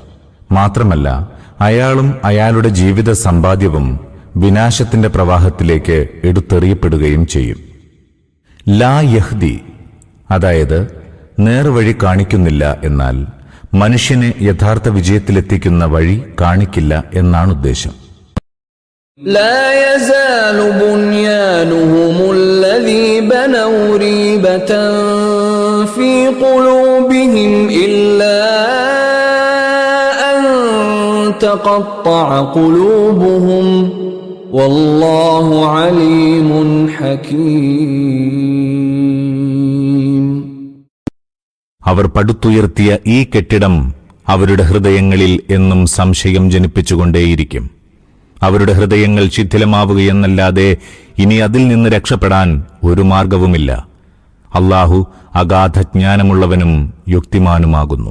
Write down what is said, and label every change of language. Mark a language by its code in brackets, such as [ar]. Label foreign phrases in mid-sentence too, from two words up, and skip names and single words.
[ml] മാത്രമല്ല, അയാളും അയാളുടെ ജീവിത സമ്പാദ്യവും വിനാശത്തിന്റെ പ്രവാഹത്തിലേക്ക് എടുത്തെറിയപ്പെടുകയും ചെയ്യും. [ar] لا يهدي, [ml] അതായത് നേർവഴി കാണിക്കുന്നില്ല എന്നാൽ മനുഷ്യനെ യഥാർത്ഥ വിജയത്തിലെത്തിക്കുന്ന വഴി കാണിക്കില്ല എന്നാണ് ഉദ്ദേശം. [ar] لا يزال بنيانهم الذي بنوا ريبة في قلوبهم إلا أن تقطع قلوبهم والله عليم حكيم. [ml] അവർ പടുത്തുയർത്തിയ ഈ കെട്ടിടം അവരുടെ ഹൃദയങ്ങളിൽ എന്നും സംശയം ജനിപ്പിച്ചുകൊണ്ടേയിരിക്കും. അവരുടെ ഹൃദയങ്ങൾ ശിഥിലമാവുകയെന്നല്ലാതെ ഇനി അതിൽ നിന്ന് രക്ഷപ്പെടാൻ ഒരു മാർഗവുമില്ല. അല്ലാഹു അഗാധജ്ഞാനമുള്ളവനും യുക്തിമാനുമാകുന്നു.